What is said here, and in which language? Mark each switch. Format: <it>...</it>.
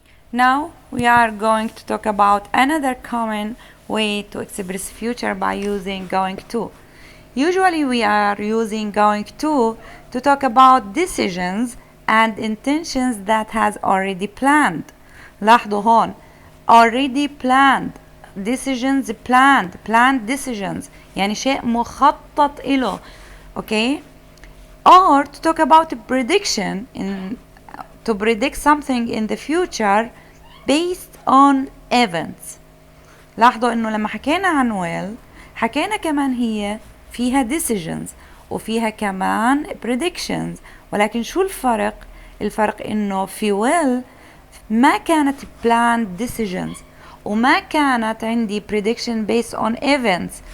<en>Now we are going to talk about another common way to express future by using going to. Usually we are using going to talk about decisions and intentions that has already planned.</en> <ar>لاحظوا هون</ar> <en>already planned, decisions planned decisions,</en> <ar>يعني شيء مخطط إله. Okay?</ar> <en>Or to talk about a prediction, to predict something in the future based on events.</en> <ar>لاحظوا إنه لما حكينا عن will حكينا كمان هي فيها decisions وفيها كمان predictions. ولكن شو الفرق؟ الفرق إنه في will ما كانت</ar> <en>planned decisions</en> <ar>وما كانت عندي</ar> <en>prediction based on events.</en>